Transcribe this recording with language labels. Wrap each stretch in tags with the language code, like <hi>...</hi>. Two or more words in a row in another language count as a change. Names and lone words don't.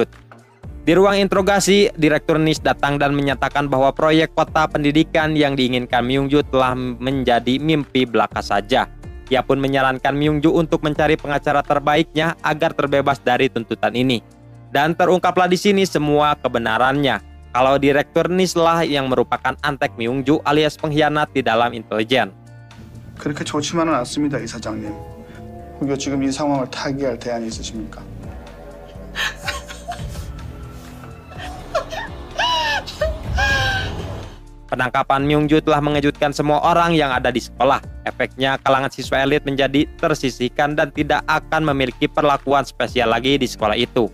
<id>Di ruang interogasi, Direktur NIS datang dan menyatakan bahwa proyek kota pendidikan yang diinginkan Myung-ju telah menjadi mimpi belaka saja. Ia pun menyarankan Myung-ju untuk mencari pengacara terbaiknya agar terbebas dari tuntutan ini. Dan terungkaplah di sini semua kebenarannya, kalau Direktur NIS lah yang merupakan antek Myung-ju alias pengkhianat di dalam intelijen.</id> <ko>그렇게 좋지만은 않습니다, 이사장님. 혹여 지금 이 상황을 타개할 대안이 있으십니까?</ko> <id>Penangkapan Myung-ju telah mengejutkan semua orang yang ada di sekolah. Efeknya kalangan siswa elit menjadi tersisihkan dan tidak akan memiliki perlakuan spesial lagi di sekolah itu.</id>